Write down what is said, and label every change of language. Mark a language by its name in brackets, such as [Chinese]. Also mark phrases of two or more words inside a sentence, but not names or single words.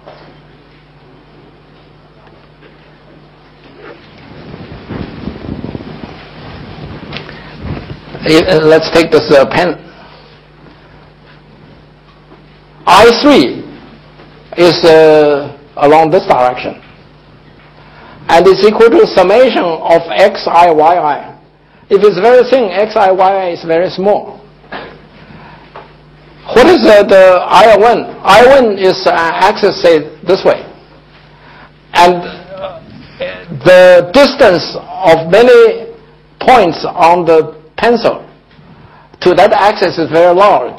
[English] Let's take this pen. I3 is along this direction, and it's equal to summation of xi, yi. If it's very thin, xi, yi is very small. What is the I1? I1 is axis, say, this way. And the distance of many points on the pencil to that axis is very large.